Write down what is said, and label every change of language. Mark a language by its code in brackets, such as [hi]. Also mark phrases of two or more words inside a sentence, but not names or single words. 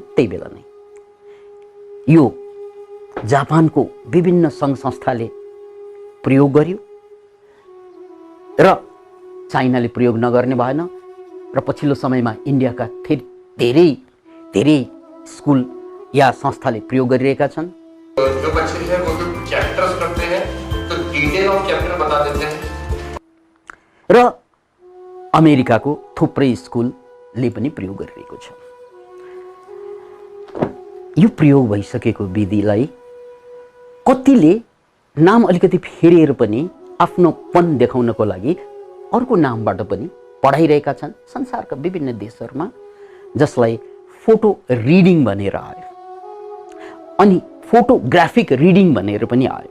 [ne] त्यही बेला नै यो जापानको विभिन्न सङ्घ संस्थाले प्रयोग गर्यो र चाइनाले प्रयोग नगर्ने भएन र पछिल्लो समयमा इन्डियाका धेरै धेरै स्कुल या संस्थाले प्रयोग गरिरहेका छन्। [hi] जो बच्चे हैं वो जो चैप्टर्स रखते हैं तो [en] detail of chapter [hi] बता देते हैं [ne] र अमेरिकाको थुप्रै स्कुलले पनि प्रयोग गरिरहेको छ। यो प्रयोग भइसकेको विधिलाई कतिले नाम अलिकति फेरेर पनि आफ्नोपन देखाउनको लागि अर्को नामबाट पनि पढाइरहेका छन् संसारका विभिन्न देशहरूमा, जसलाई [en] photo reading [ne] भनेर आयो अनि [en] photographic reading [ne] भनेर पनि आयो।